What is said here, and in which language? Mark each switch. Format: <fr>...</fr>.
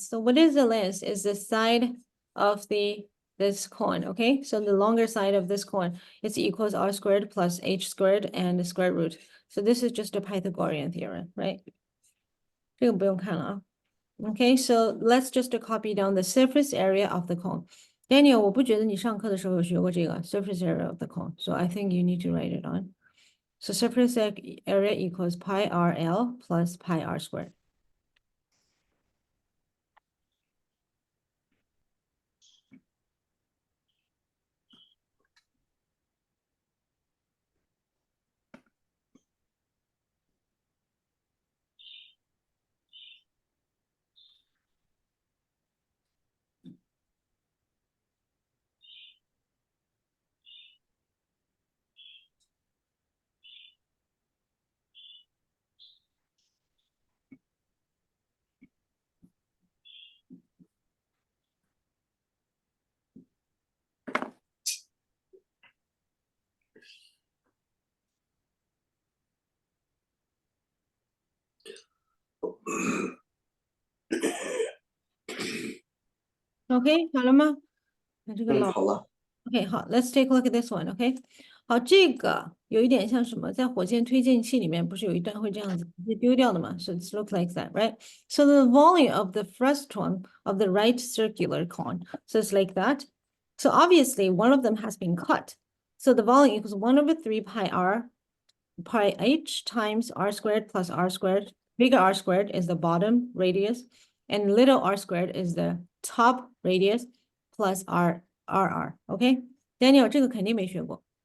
<en>So what is the length? Is the side of this coin, okay? So the longer side of this coin is equals r squared plus h squared and the square root. So this is just a Pythagorean theorem, right?</en> <zh>这个不用看了啊。</zh> <en>Okay, so let's just copy down the surface area of the cone.</en> <zh>Daniel, 我不觉得你上课的时候有学过这个</zh> <en>surface area of the cone. So I think you need to write it on. So surface area equals pi RL plus pi r squared.</en> <zh>OK，好了吗？那这个老好了。</zh> <en>OK，好，Let's take a look at this one.</en> <zh>OK，好，这个有一点像什么？在火箭推进器里面不是有一段会这样子直接丢掉的吗？</zh> <en>So it's look like that, right? So the volume of the frustum of the right circular cone, so it's like that. So obviously one of them has been cut. So the volume equals 1/3 pi r pi h times r squared plus r squared. Bigger r squared is the bottom radius, and little r squared is the top radius plus r.</en> <zh>OK, Daniel 这个肯定没学过。</zh>